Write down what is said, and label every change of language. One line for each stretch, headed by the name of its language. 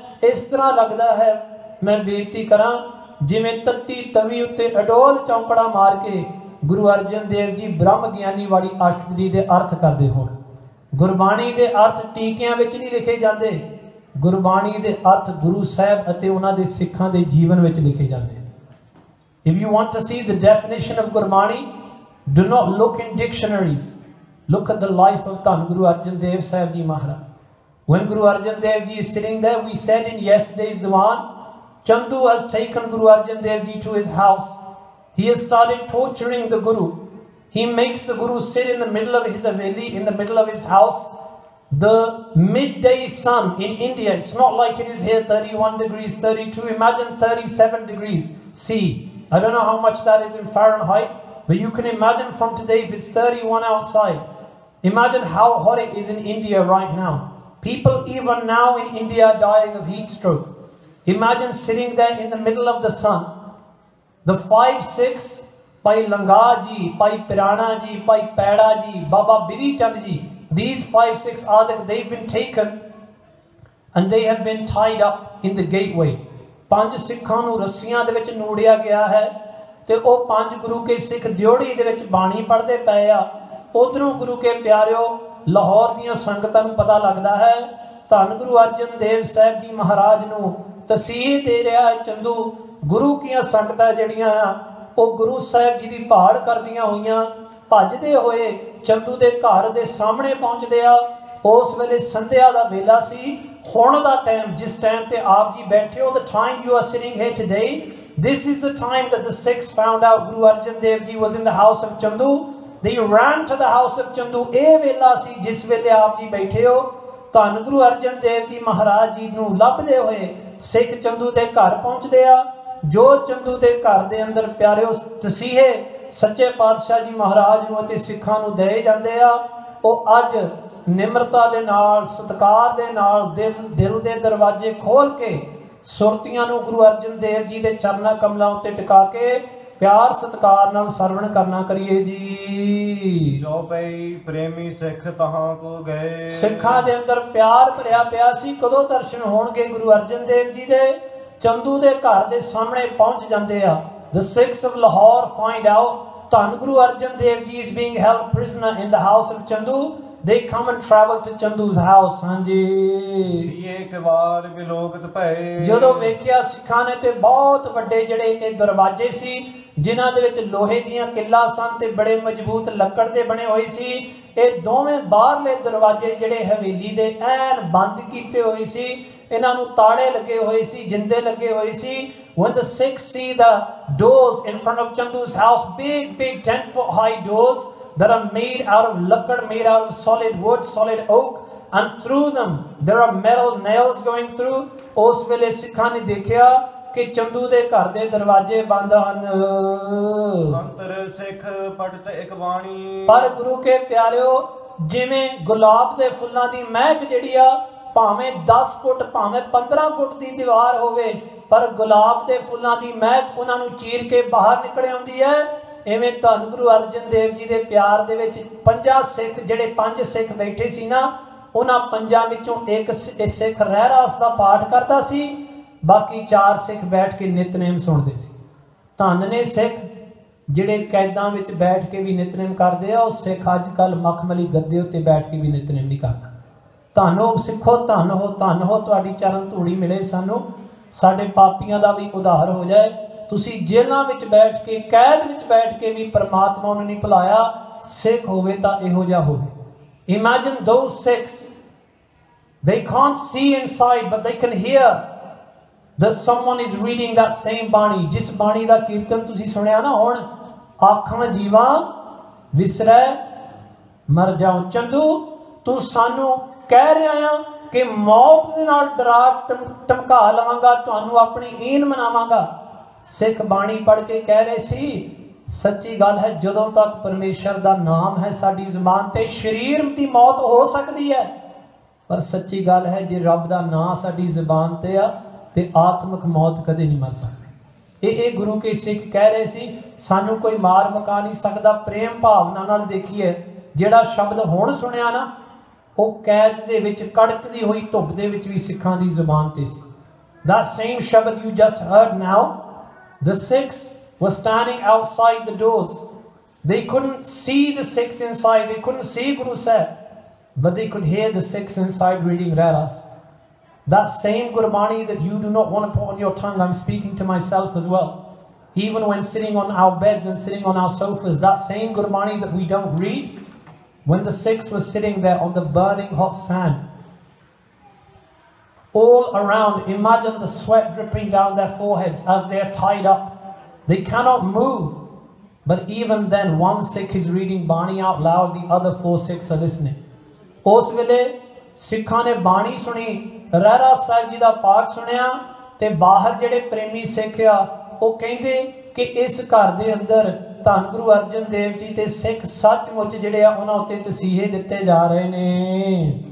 Punjabi: ਇਸ ਤਰ੍ਹਾਂ ਲੱਗਦਾ ਹੈ, ਮੈਂ ਬੇਨਤੀ ਕਰਾਂ, ਜਿਵੇਂ ਤੱਤੀ ਤਵੀ ਉੱਤੇ ਅਡੋਲ ਚੌਂਕੜਾ ਮਾਰ ਕੇ ਗੁਰੂ ਅਰਜਨ ਦੇਵ ਜੀ ਬ੍ਰਹਮ ਗਿਆਨੀ ਵਾਲੀ ਅਸ਼ਟਪਦੀ ਦੇ ਅਰਥ ਕਰਦੇ ਹੋਣ। ਗੁਰਬਾਣੀ ਦੇ ਅਰਥ ਟੀਕਿਆਂ ਵਿੱਚ ਨਹੀਂ ਲਿਖੇ ਜਾਂਦੇ, ਗੁਰਬਾਣੀ ਦੇ ਅਰਥ ਗੁਰੂ ਸਾਹਿਬ ਅਤੇ ਉਹਨਾਂ ਦੇ ਸਿੱਖਾਂ ਦੇ ਜੀਵਨ ਵਿੱਚ ਲਿਖੇ ਜਾਂਦੇ।
English: If you want to see the definition of Gurmani, do not look in dictionaries. Look at the life of Dhan Guru Arjan Dev Sahib Ji Maharaj. When Guru Arjan Dev Ji is sitting there, we said in yesterday's Diwan, Chandu has taken Guru Arjan Dev Ji to his house. He has started torturing the Guru. He makes the Guru sit in the middle of his haveli, in the middle of his house. The midday sun in India, it's not like it is here 31 degrees, 32, imagine 37 degrees C. I don't know how much that is in Fahrenheit, but you can imagine from today if it's 31 outside. Imagine how hot it is in India right now. People even now in India are dying of heat stroke. Imagine sitting there in the middle of the sun. The 5-6, Pai Langa ji, Pai Pirana ji, Pai Peda ji, Baba Bidhi Chand ji, these 5-6 adhik, they've been taken and they have been tied up in the gateway.
Punjabi: 5 ਸਿੱਖਾਂ ਨੂੰ ਰੱਸੀਆਂ ਦੇ ਵਿੱਚ ਨੂੜਿਆ ਗਿਆ ਹੈ ਤੇ ਉਹ 5 ਗੁਰੂ ਕੇ ਸਿੱਖ ਦਿਉੜੀ ਦੇ ਵਿੱਚ ਬਾਣੀ ਪੜ੍ਹਦੇ ਪਏ ਆ। ਉਧਰੋਂ ਗੁਰੂ ਕੇ ਪਿਆਰਿਓ, ਲਾਹੌਰ ਦੀਆਂ ਸੰਗਤਾਂ ਨੂੰ ਪਤਾ ਲੱਗਦਾ ਹੈ ਧੰਨ ਗੁਰੂ ਅਰਜਨ ਦੇਵ ਸਾਹਿਬ ਜੀ ਮਹਾਰਾਜ ਨੂੰ ਤਸੀਹ ਦੇ ਰਿਹਾ ਹੈ ਚੰਦੂ। ਗੁਰੂ ਕੀਆਂ ਸੰਗਤਾਂ ਜਿਹੜੀਆਂ ਆ ਉਹ ਗੁਰੂ ਸਾਹਿਬ ਜੀ ਦੀ ਭਾੜ ਕਰਦੀਆਂ ਹੋਈਆਂ ਭੱਜਦੇ ਹੋਏ ਚੰਦੂ ਦੇ ਘਰ ਦੇ ਸਾਹਮਣੇ ਪਹੁੰਚਦੇ ਆ। ਉਸ ਵੇਲੇ ਸੰਧਿਆ ਦਾ ਵੇਲਾ ਸੀ। ਹੁਣ ਦਾ ਟਾਈਮ, ਜਿਸ ਟਾਈਮ ਤੇ ਆਪ ਜੀ ਬੈਠੇ ਹੋ,
English: the time you are sitting here today, this is the time that the Sikhs found out Guru Arjan Dev Ji was in the house of Chandu. They ran to the house of Chandu.
Punjabi: ਇਹ ਵੇਲਾ ਸੀ ਜਿਸ ਵੇਲੇ ਆਪ ਜੀ ਬੈਠੇ ਹੋ। ਧੰਨ ਗੁਰੂ ਅਰਜਨ ਦੇਵ ਜੀ ਮਹਾਰਾਜ ਜੀ ਨੂੰ ਲੱਭਦੇ ਹੋਏ ਸਿੱਖ ਚੰਦੂ ਦੇ ਘਰ ਪਹੁੰਚਦੇ ਆ। ਜੋ ਚੰਦੂ ਦੇ ਘਰ ਦੇ ਅੰਦਰ ਪਿਆਰਿਓ ਤਸੀਹੇ ਸੱਚੇ ਪਾਤਸ਼ਾਹ ਜੀ ਮਹਾਰਾਜ ਨੂੰ ਅਤੇ ਸਿੱਖਾਂ ਨੂੰ ਦੇ ਜਾਂਦੇ ਆ, ਉਹ ਅੱਜ ਨਿਮਰਤਾ ਦੇ ਨਾਲ, ਸਤਿਕਾਰ ਦੇ ਨਾਲ ਦਿਲ ਦੇ ਦਰਵਾਜ਼ੇ ਖੋਲ ਕੇ ਸੁਰਤੀਆਂ ਨੂੰ ਗੁਰੂ ਅਰਜਨ ਦੇਵ ਜੀ ਦੇ ਚਰਨਾਂ ਕਮਲਾਂ ਉੱਤੇ ਟਿਕਾ ਕੇ ਪਿਆਰ ਸਤਿਕਾਰ ਨਾਲ ਸਰਵਣ ਕਰਨਾ ਕਰੀਏ ਜੀ। ਜੋ ਪਈ ਪ੍ਰੇਮੀ ਸਿੱਖ ਤਹਾਂ ਕੋ ਗਏ। ਸਿੱਖਾਂ ਦੇ ਅੰਦਰ ਪਿਆਰ ਭਰਿਆ ਪਿਆ ਸੀ। ਕਦੋਂ ਦਰਸ਼ਨ ਹੋਣਗੇ ਗੁਰੂ ਅਰਜਨ ਦੇਵ ਜੀ ਦੇ? ਚੰਦੂ ਦੇ ਘਰ ਦੇ ਸਾਹਮਣੇ ਪਹੁੰਚ ਜਾਂਦੇ ਆ।
English: The Sikhs of Lahore find out Dhan Guru Arjan Dev ji is being held prisoner in the house of Chandu. They come and travel to Chandu's house.
Punjabi: ਹਾਂਜੀ, ਇੱਕ ਵਾਰ ਵਿਲੋਕਤ ਭਏ। ਜਦੋਂ ਵੇਖਿਆ ਸਿੱਖਾਂ ਨੇ ਤੇ ਬਹੁਤ ਵੱਡੇ ਜਿਹੜੇ ਇਹ ਦਰਵਾਜ਼ੇ ਸੀ ਜਿਨ੍ਹਾਂ ਦੇ ਵਿੱਚ ਲੋਹੇ ਦੀਆਂ ਕਿੱਲਾਂ ਸਨ ਤੇ ਬੜੇ ਮਜ਼ਬੂਤ ਲੱਕੜ ਦੇ ਬਣੇ ਹੋਏ ਸੀ। ਇਹ ਦੋਵੇਂ ਬਾਹਰਲੇ ਦਰਵਾਜ਼ੇ ਜਿਹੜੇ ਹਵੇਲੀ ਦੇ ਐਨ ਬੰਦ ਕੀਤੇ ਹੋਏ ਸੀ, ਇਹਨਾਂ ਨੂੰ ਤਾੜੇ ਲੱਗੇ ਹੋਏ ਸੀ, ਜਿੰਦੇ ਲੱਗੇ ਹੋਏ ਸੀ।
English: When the Sikhs see the doors in front of Chandu's house, big 10-foot high doors that are made out of lakkad, made out of solid wood, solid oak, and through them there are metal nails going through.
Punjabi: ਉਸ ਵੇਲੇ ਸਿੱਖਾਂ ਨੇ ਦੇਖਿਆ ਕਿ ਚੰਦੂ ਦੇ ਘਰ ਦੇ ਦਰਵਾਜ਼ੇ ਬੰਦ ਹਨ। ਅੰਤਰ ਸਿੱਖ ਪੜਤ ਇੱਕ ਬਾਣੀ। ਪਰ ਗੁਰੂ ਕੇ ਪਿਆਰਿਓ, ਜਿਵੇਂ ਗੁਲਾਬ ਦੇ ਫੁੱਲਾਂ ਦੀ ਮਹਿਕ ਜਿਹੜੀ ਆ, ਭਾਵੇਂ 10 ਫੁੱਟ ਭਾਵੇਂ 15 ਫੁੱਟ ਦੀ ਦੀਵਾਰ ਹੋਵੇ, ਪਰ ਗੁਲਾਬ ਦੇ ਫੁੱਲਾਂ ਦੀ ਮਹਿਕ ਉਹਨਾਂ ਨੂੰ ਚੀਰ ਕੇ ਬਾਹਰ ਨਿਕਲ ਆਉਂਦੀ ਹੈ। ਇਵੇਂ ਧੰਨ ਗੁਰੂ ਅਰਜਨ ਦੇਵ ਜੀ ਦੇ ਪਿਆਰ ਦੇ ਵਿੱਚ 5 ਸਿੱਖ, ਜਿਹੜੇ 5 ਸਿੱਖ ਬੈਠੇ ਸੀ ਨਾ, ਉਹਨਾਂ 5 ਵਿੱਚੋਂ ਇੱਕ ਸਿੱਖ ਰਹਿਰਾਸ ਦਾ ਪਾਠ ਕਰਦਾ ਸੀ, ਬਾਕੀ 4 ਸਿੱਖ ਬੈਠ ਕੇ ਨਿਤਨੇਮ ਸੁਣਦੇ ਸੀ। ਧੰਨ ਨੇ ਸਿੱਖ ਜਿਹੜੇ ਕੈਦਾਂ ਵਿੱਚ ਬੈਠ ਕੇ ਵੀ ਨਿਤਨੇਮ ਕਰਦੇ ਆ। ਉਹ ਸਿੱਖ ਅੱਜ ਕੱਲ੍ਹ ਮਖਮਲੀ ਗੱਦੇ ਉੱਤੇ ਬੈਠ ਕੇ ਵੀ ਨਿਤਨੇਮ ਨਹੀਂ ਕਰਦਾ। ਧੰਨ ਹੋ ਸਿੱਖੋ, ਧੰਨ ਹੋ, ਧੰਨ ਹੋ, ਤੁਹਾਡੀ ਚਰਨ ਧੂੜੀ ਮਿਲੇ ਸਾਨੂੰ, ਸਾਡੇ ਪਾਪੀਆਂ ਦਾ ਵੀ ਉਧਾਰ ਹੋ ਜਾਏ। ਤੁਸੀਂ ਜੇਲ੍ਹਾਂ ਵਿੱਚ ਬੈਠ ਕੇ, ਕੈਦ ਵਿੱਚ ਬੈਠ ਕੇ ਵੀ ਪਰਮਾਤਮਾ ਨੂੰ ਨਹੀਂ ਭੁਲਾਇਆ। ਸਿੱਖ ਹੋਵੇ ਤਾਂ ਇਹੋ ਜਿਹਾ ਹੋਵੇ।
English: Imagine those Sikhs, they can't see inside but they can hear that someone is reading that same bani.
Punjabi: ਜਿਸ ਬਾਣੀ ਦਾ ਕੀਰਤਨ ਤੁਸੀਂ ਸੁਣਿਆ ਨਾ, ਹੁਣ ਆਖਾਂ ਜੀਵਾਂ ਵਿਸਰੈ ਮਰ ਜਾਉ। ਚੰਦੂ, ਤੂੰ ਸਾਨੂੰ ਕਹਿ ਰਿਹਾ ਆ ਕਿ ਮੌਤ ਦੇ ਨਾਲ ਡਰਾ ਧਮਕਾ ਲਵਾਂਗਾ, ਤੁਹਾਨੂੰ ਆਪਣੀ ਈਨ ਮਨਾਵਾਂਗਾ। ਸਿੱਖ ਬਾਣੀ ਪੜ੍ਹ ਕੇ ਕਹਿ ਰਹੇ ਸੀ, ਸੱਚੀ ਗੱਲ ਹੈ, ਜਦੋਂ ਤੱਕ ਪਰਮੇਸ਼ਰ ਦਾ ਨਾਮ ਹੈ ਸਾਡੀ ਜ਼ੁਬਾਨ ਤੇ, ਸਰੀਰ ਦੀ ਮੌਤ ਹੋ ਸਕਦੀ ਹੈ, ਪਰ ਸੱਚੀ ਗੱਲ ਹੈ ਜੇ ਰੱਬ ਦਾ ਨਾਂ ਸਾਡੀ ਜ਼ੁਬਾਨ ਤੇ ਆ ਤੇ ਆਤਮਿਕ ਮੌਤ ਕਦੇ ਨਹੀਂ ਮਰ ਸਕਦੀ। ਇਹ ਗੁਰੂ ਕੇ ਸਿੱਖ ਕਹਿ ਰਹੇ ਸੀ, ਸਾਨੂੰ ਕੋਈ ਮਾਰ ਮੁਕਾ ਨਹੀਂ ਸਕਦਾ। ਪ੍ਰੇਮ ਭਾਵਨਾ ਨਾਲ ਦੇਖੀਏ, ਜਿਹੜਾ ਸ਼ਬਦ ਹੁਣ ਸੁਣਿਆ ਨਾ, ਉਹ ਕੈਦ ਦੇ ਵਿੱਚ ਕੜਕਦੀ ਹੋਈ ਧੁੱਪ ਦੇ ਵਿੱਚ ਵੀ ਸਿੱਖਾਂ ਦੀ ਜ਼ੁਬਾਨ ਤੇ ਸੀ।
English: That same shabad you just heard now, the Sikhs were standing outside the doors. They couldn't see the Sikhs inside, they couldn't see Guru Sahib, but they could hear the Sikhs inside reading Rairas. That same Gurbani that you do not want to put on your tongue, I'm speaking to myself as well. Even when sitting on our beds and sitting on our sofas, that same Gurbani that we don't read, when the Sikhs were sitting there on the burning hot sand, all around, imagine the sweat dripping down their foreheads as they are tied up. They cannot move. But even then, one Sikh is reading Bani out loud, the other 4 Sikhs are listening.
Punjabi: ਉਸ ਵੇਲੇ ਸਿੱਖਾਂ ਨੇ ਬਾਣੀ ਸੁਣੀ, ਰਹਿਰਾਸ ਸਾਹਿਬ ਜੀ ਦਾ ਪਾਠ ਸੁਣਿਆ, ਤੇ ਬਾਹਰ ਜਿਹੜੇ ਪ੍ਰੇਮੀ ਸਿੱਖ ਆ, ਉਹ ਕਹਿੰਦੇ ਕਿ ਇਸ ਘਰ ਦੇ ਅੰਦਰ ਧੰਨ ਗੁਰੂ ਅਰਜਨ ਦੇਵ ਜੀ ਤੇ ਸਿੱਖ ਸੱਚਮੁੱਚ ਜਿਹੜੇ ਆ, ਉਹਨਾਂ ਉੱਤੇ ਤਸੀਹੇ ਦਿੱਤੇ ਜਾ ਰਹੇ ਨੇ।